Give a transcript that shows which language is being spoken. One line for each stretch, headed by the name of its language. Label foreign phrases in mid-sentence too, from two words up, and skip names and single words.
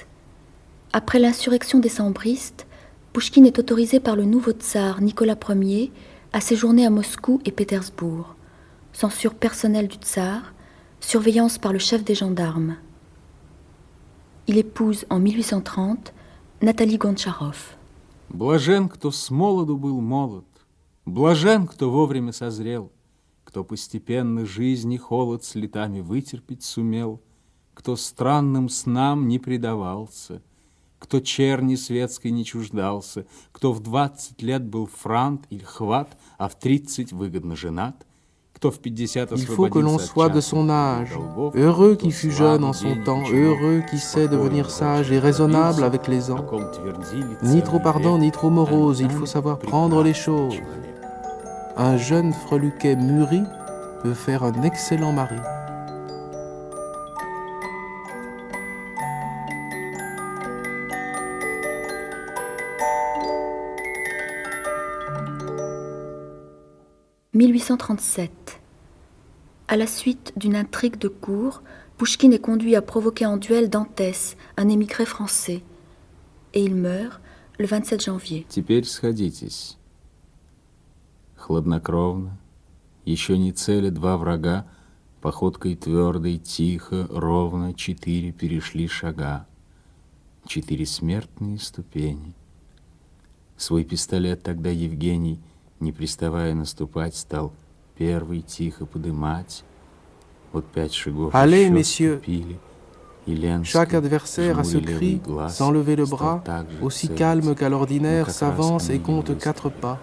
French: Après l'insurrection décembristes, Pouchkine est autorisé par le nouveau tsar Nicolas Ier à séjourner à Moscou et Pétersbourg. Censure personnelle du tsar, surveillance par le chef des gendarmes. Il épouse en 1830 Nathalie Gontcharov.
Russian: Блажен, кто с молоду был молод, блажен, кто вовремя созрел, кто постепенно жизни холод с летами вытерпеть сумел, кто странным снам не предавался, кто черни светской не чуждался, кто в 20 лет был франт или хват, а в 30 выгодно женат, кто в 50
French: Il faut que l'on soit de son âge, heureux qui fut jeune en son temps, heureux qui sait devenir sage et raisonnable avec les ans. Ni trop ardent, ni trop morose, il faut savoir prendre les choses. Un jeune freluquet mûri peut faire un excellent mari. « 1837. À la suite d'une intrigue de cour, Pouchkine est conduit à provoquer en duel Dantès, un émigré français, et il meurt le 27 janvier.
Russian: Теперь сходитесь. Хладнокровно, еще не цели два врага, походкой твердой, тихо, ровно 4 перешли шага. 4 смертные ступени. Свой пистолет тогда Евгений, не приставая наступать, стал первый тихо подымать. Вот 5 шагов
French: Allez,
Russian: еще
French: messieurs,
Russian: ступили.
French: chaque adversaire à ce cri, sans lever le bras, aussi calme qu'à l'ordinaire, s'avance et compte 4 pas.